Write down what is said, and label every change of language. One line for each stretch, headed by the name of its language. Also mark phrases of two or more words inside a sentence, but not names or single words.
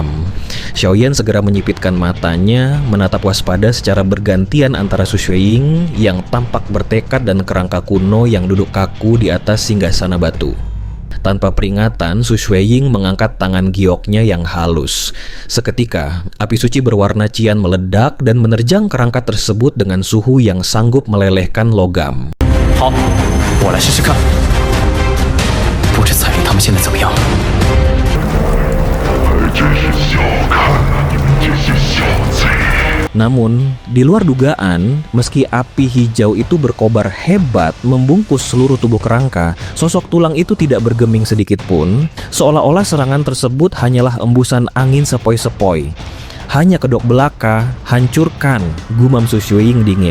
Indonesian: Xiaoyan segera menyipitkan matanya, menatap waspada secara bergantian antara Su Xueying yang tampak bertekad dan kerangka kuno yang duduk kaku di atas singgasana batu. Tanpa peringatan, Su Xueying mengangkat tangan gioknya yang halus. Seketika, api suci berwarna cian meledak dan menerjang kerangka tersebut dengan suhu yang sanggup melelehkan logam.
Chinese: 好，我来试试看。不知彩铃他们现在怎么样？还真是小看了你们这些小贼。
Indonesian: Namun, di luar dugaan, meski api hijau itu berkobar hebat membungkus seluruh tubuh kerangka, sosok tulang itu tidak bergeming sedikit pun, seolah-olah serangan tersebut hanyalah embusan angin sepoi-sepoi. Hanya kedok belaka, hancurkan, gumam Su Xueying dingin.